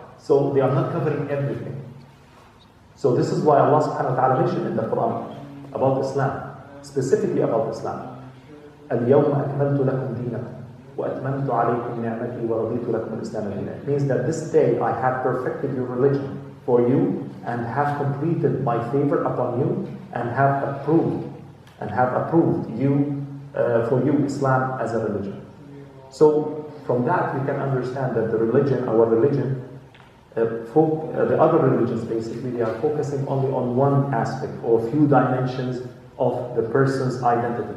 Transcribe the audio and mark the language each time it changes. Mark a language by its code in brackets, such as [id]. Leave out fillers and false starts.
[en] So they are not covering everything. So this is why Allah subhanahu wa ta'ala mentioned in the Quran about Islam, specifically about Islam. [ar] اليوم أكملت لكم دينكم وأتممت عليكم نعمتي ورضيت لكم الإسلام دينا. [en] It means that this day I have perfected your religion for you and have completed my favor upon you and have approved and have approved you for you Islam as a religion. So from that we can understand that the religion, our religion, the other religions basically, they are focusing only on one aspect or few dimensions of the person's identity.